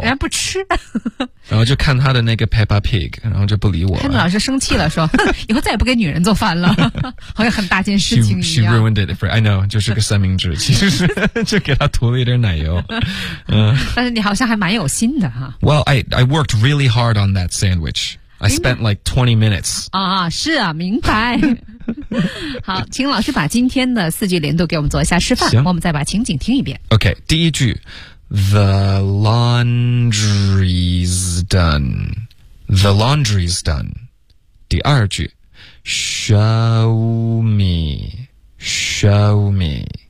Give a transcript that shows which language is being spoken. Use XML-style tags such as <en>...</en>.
<zh>人家不吃，然后就看他的那个 Peppa Pig， 然后就不理我了。潘老师生气了，说以后再也不给女人做饭了，好像很大件事情一样。 She ruined it for I know，就是个三明治，其实是就给他涂了一点奶油。但是你好像还蛮有心的哈。</zh> <en>Well, I worked really hard on that sandwich. I spent like 20 minutes.</en> <zh>啊，是啊，明白。好，请老师把今天的四句连读给我们做一下示范，我们再把情景听一遍。</zh> <en>OK，第一句，The laundry's done. The laundry's done. 第二句，Show me.</en>